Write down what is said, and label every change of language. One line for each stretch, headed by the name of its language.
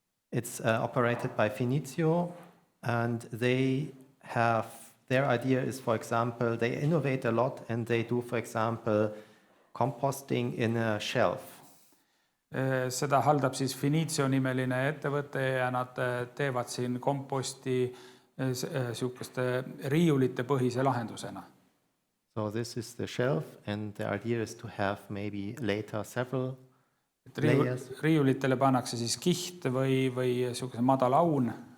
English: It's operated by Finizio, and their idea is, for example, they innovate a lot and they do, for example, composting in a shelf.
Estonian: Seda haldab siis Finizio nimeline ettevõte ja nad teevad siin komposti sihukeste riiulite põhise lahendusena.
English: So this is the shelf, and the idea is to have maybe later several layers.
Estonian: Riiulitele pannakse siis kiht või sihukese madal aun.